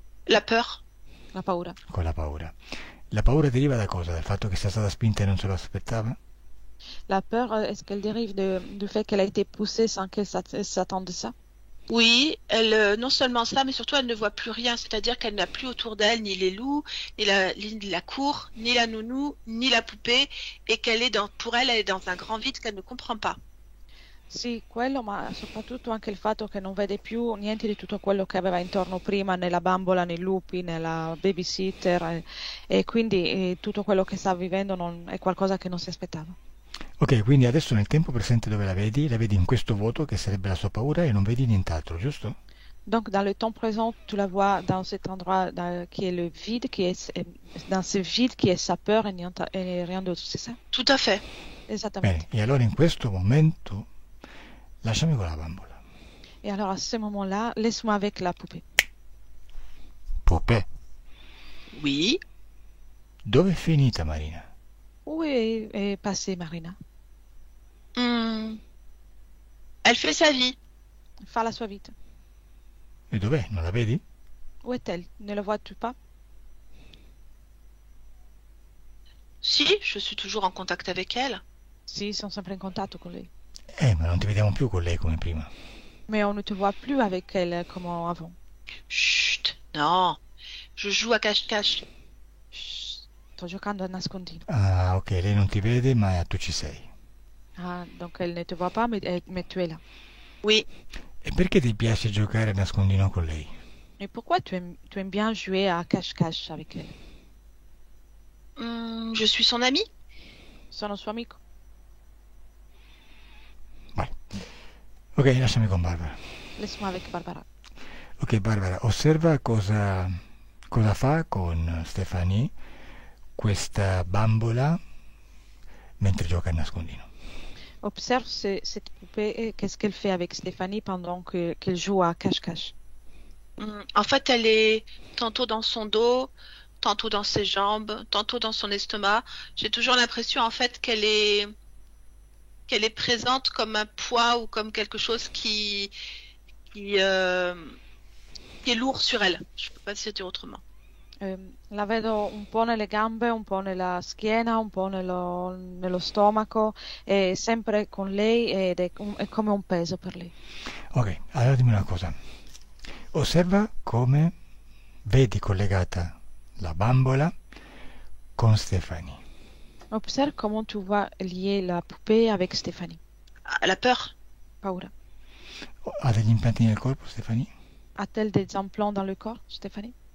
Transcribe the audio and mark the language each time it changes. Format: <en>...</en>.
<fr>La peur.</fr> <it>La paura. Con la paura. La paura deriva da cosa? Dal fatto che sia stata spinta e non se lo aspettava?</it> <fr>La peur, est-ce qu'elle dérive du fait qu'elle a été poussée sans qu'elle s'attende de ça? Oui, elle, non seulement ça, mais surtout elle ne voit plus rien, c'est-à-dire qu'elle n'a plus autour d'elle ni les loups, ni la cour, ni la nounou, ni la poupée, et pour elle, elle est dans un grand vide qu'elle ne comprend pas.</fr> <it>Sì, quello, ma soprattutto anche il fatto che non vede più niente di tutto quello che aveva intorno prima, nella bambola, nei lupi, nella babysitter, e quindi tutto quello che sta vivendo è qualcosa che non si aspettava. Ok, quindi adesso nel tempo presente dove la vedi? La vedi in questo vuoto che sarebbe la sua paura e non vedi nient'altro, giusto?</it> <fr>Donc, dans le temps présent, tu la vois dans cet endroit qui est le vide, dans ce vide qui est sa peur et rien d'autre, c'est ça? Tout à fait.</fr> <it>Esattamente. Bene, e allora in questo momento lasciami con la bambola.</it> <fr>Et alors, à ce moment-là, laisse-moi avec la poupée. Popè, Oui.</fr> <it>dove è finita Marina?</it> <fr>Où est passée Marina? Hmm. Elle fait sa vie.</fr> <it>Fa la sua vita. E dov'è? Non la vedi?</it> <fr>Où est-elle? Ne la vois-tu pas? Si, je suis toujours en contact avec elle.</fr> <it>Sì, sono sempre in contatto con lei. Ma non ti vediamo più con lei come prima.</it> <fr>Mais on ne te voit plus avec elle comme avant. Chut, non. Je joue à cache-cache.</fr> <it>Sto giocando a nascondino. Ah, ok, lei non ti vede, ma tu ci sei.</it> <fr>Ah, donc elle ne te voit pas, mais tu es là. Oui.</fr> <it>E perché ti piace giocare a nascondino con lei?</it> <fr>Et pourquoi tu aimes bien jouer à cache-cache avec elle? Je suis son amie.</fr> <it>Sono suo amico. Vai. Ok, lasciami con Barbara.</it> <fr>Laisse-moi avec Barbara.</fr> <it>Ok, Barbara, osserva cosa fa con Stephanie questa bambola mentre gioca a nascondino.</it> <fr>Observe cette poupée et qu'est-ce qu'elle fait avec Stéphanie pendant qu'elle joue à cache-cache. En fait, elle est tantôt dans son dos, tantôt dans ses jambes, tantôt dans son estomac. J'ai toujours l'impression, en fait, qu'elle est présente comme un poids ou comme quelque chose qui est lourd sur elle. Je peux pas dire autrement.</fr> <it>La vedo un po' nelle gambe, un po' nella schiena, un po' nello stomaco, è sempre con lei ed è come un peso per lei. Ok, allora dimmi una cosa. Osserva come vedi collegata la bambola con Stephanie.</it> <fr>Observe comment tu vois lier la poupée avec Stéphanie. Elle a peur.</fr> <it>Paura. Ha degli impianti nel corpo, Stephanie?</it> <fr>A-t-elle des implants dans le corps, Stéphanie?</fr>